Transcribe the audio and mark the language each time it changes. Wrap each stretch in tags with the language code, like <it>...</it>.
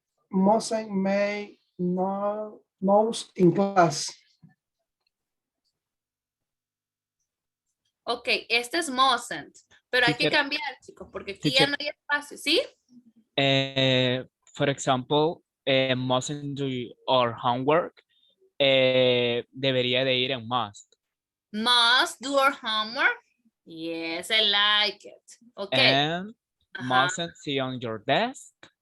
<en>Mustn't make no noise in class.</en> <es>ok, este es mustn't, pero hay que cambiar, chicos, porque aquí ya no hay espacio, ¿sí?</es> <en>For example, mustn't do our homework.</en> <es>Debería de ir en must.</es> <en>Must do our homework. Yes, I like it. Okay. And mustn't sit on your desk.</en>